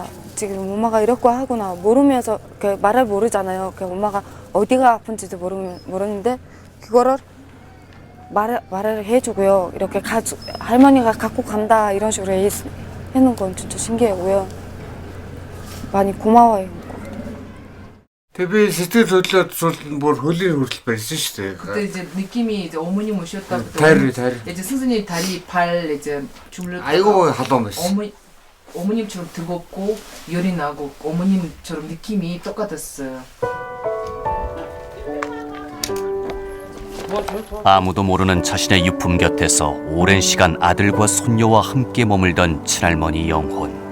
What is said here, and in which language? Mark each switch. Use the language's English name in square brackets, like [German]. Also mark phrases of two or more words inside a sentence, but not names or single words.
[Korean] 지금 엄마가 이렇게 하구나. 모르면서 말을 모르잖아요. 엄마가 어디가 아픈지도 모르는데 그거를 말을 해주고요. 이렇게 할머니가 갖고 간다 이런 식으로 해놓은 건 진짜 신기하고요. 많이 고마워요. [Mongolian] Тэгээ би сэтгэл хөдлөлд бүр хөлийн хүртэл барьсан шүү дээ. [Korean] 그때 이제 느낌이 이제 어머님 오셨다 그때 다리. 이제 스승님 다리 발 이제 주물렀다가 아이고 하던 거 있어. 어머님처럼 뜨겁고 열이 나고 어머님처럼 느낌이 똑같았어요. 아무도 모르는 자신의 유품 곁에서 오랜 시간 아들과 손녀와 함께 머물던 친할머니 영혼.